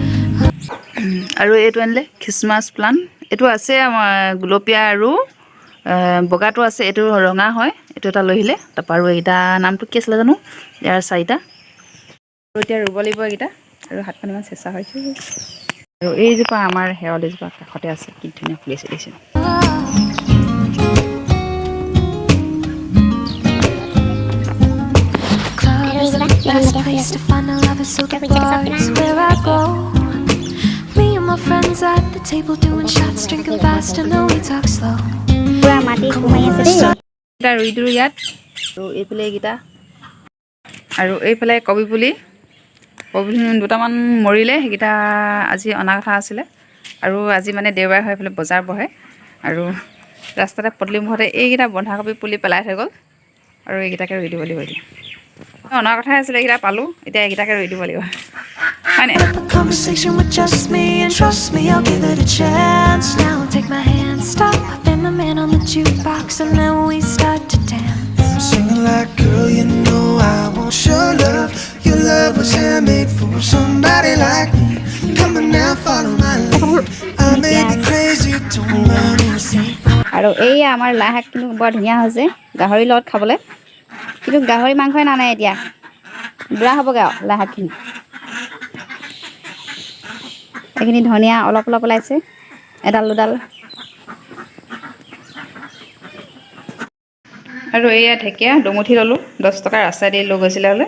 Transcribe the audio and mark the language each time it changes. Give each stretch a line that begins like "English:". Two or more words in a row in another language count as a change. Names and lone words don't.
Assamese: আৰু এইটো আনিলে
English: Christmas plant,
Assamese: এইটো আছে আমাৰ গুলপীয়া আৰু বগাটো আছে, এইটো ৰঙা হয়। এইটো এটা লৈ আহিলে। তাৰপৰা আৰু এইকেইটা নামটো কি আছিলে জানো, ইয়াৰ চাৰিটা। আৰু এতিয়া ৰুব লাগিব এইকেইটা, আৰু হাতখন ইমান চেঁচা হৈছে। আৰু এইজোপা আমাৰ শেৱালিজোপা কাষতে আছে, কি ধুনীয়া ফুলিছে দেখিছে।
English: Best place to find a lover, so the bar is where I go. Me and my friends at the table doing shots, drinking fast and then we talk slow.
Assamese: এটা ৰুই দিলোঁ ইয়াত, আৰু এইফালে এইকেইটা, আৰু এইফালে কবি পুলি দুটামান মৰিলে, সেইকেইটা আজি অনা কথা আছিলে। আৰু আজি মানে দেওবাৰ হৈ এইফালে বজাৰ বহে, আৰু ৰাস্তাতে পদূলিমুখতে এইকেইটা বন্ধাকবি পুলি পেলাই থৈ গ'ল, আৰু এইকেইটাকে ৰুই দিব লাগিব এতিয়া। অনাৰ কথাই আছিলে, এইকেইটা পালোঁ, এতিয়া এইকেইটাকে ৰুই দিব লাগিব, হয়নে?
English: Conversation with just me, and trust me, I'll give it a chance. Now take my hand, stop, and the man on the jukebox, and then we start to dance. I'm singing like, girl, you know I want your love. Your love was handmade for somebody like me. Come on now, follow my lead. I may be crazy, don't mind me saying.
Assamese: আৰু এই আমাৰ লাই শাক কিন্তু বৰ ধুনীয়া হৈছে গাহৰিৰ লগত খাবলৈ, কিন্তু গাহৰি মাংসই নানে এতিয়া, বুঢ়া হ'বগৈ আৰু লাই শাকখিনি। এইখিনি ধনিয়া অলপ ওলাইছে, এডাল দুডাল। আৰু এয়া ঢেকীয়া দুমুঠি ল'লোঁ, 10 টকাৰ ৰাস্তা দি লৈ গৈছিলে হ'লে।